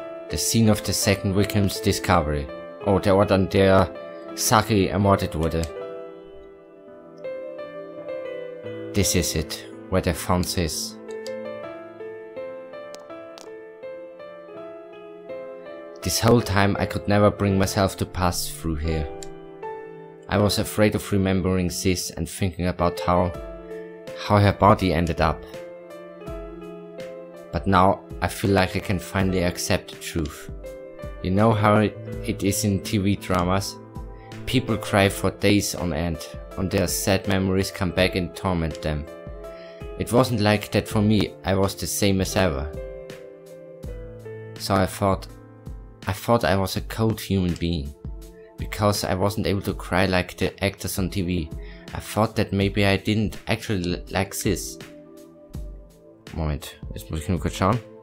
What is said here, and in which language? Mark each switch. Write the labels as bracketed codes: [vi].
[en] The scene of the second victim's discovery. [de] Oh, der Ort, an der Saki ermordet wurde. [en] This is it, where they found Sis. This whole time I could never bring myself to pass through here. I was afraid of remembering Sis and thinking about how her body ended up. But now I feel like I can finally accept the truth. You know how it is in TV dramas? People cry for days on end, and their sad memories come back and torment them. It wasn't like that for me, I was the same as ever. So I thought I was a cold human being. Because I wasn't able to cry like the actors on TV. I thought that maybe I didn't actually like Sis. [de] Moment, jetzt muss ich nur kurz schauen.